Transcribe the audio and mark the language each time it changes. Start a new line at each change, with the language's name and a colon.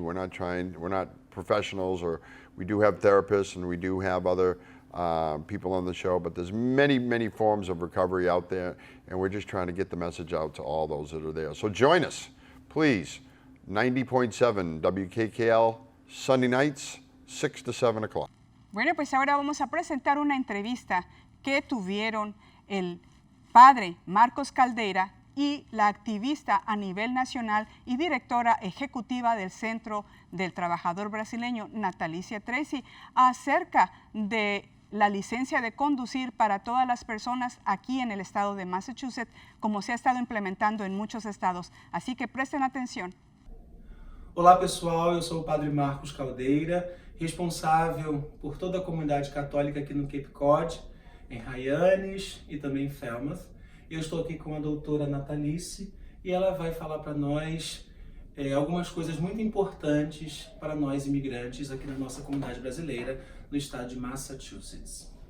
English: We're not professionals, or we do have therapists and we do have other people on the show, but there's many forms of recovery out there, and we're just trying to get the message out to all those that are there. So join us, please. 90.7 WKKL, Sunday nights, 6 to 7 o'clock.
Spanish: Bueno, pues ahora vamos a presentar una entrevista que tuvieron el padre Marcos Caldeira y la activista a nivel nacional y directora ejecutiva del Centro del Trabajador Brasileño, Natalicia Tracy, acerca de la licencia de conducir para todas las personas aquí en el estado de Massachusetts, como se ha estado implementando en muchos estados. Así que presten atención.
Portuguese: Olá pessoal, eu sou o Padre Marcos Caldeira, responsável por toda a comunidade católica aqui no Cape Cod, em Hyannis e também em Falmouth. Eu estou aqui com a doutora Natalice e ela vai falar para nós algumas coisas muito importantes para nós imigrantes aqui na nossa comunidade brasileira, no estado de Massachusetts.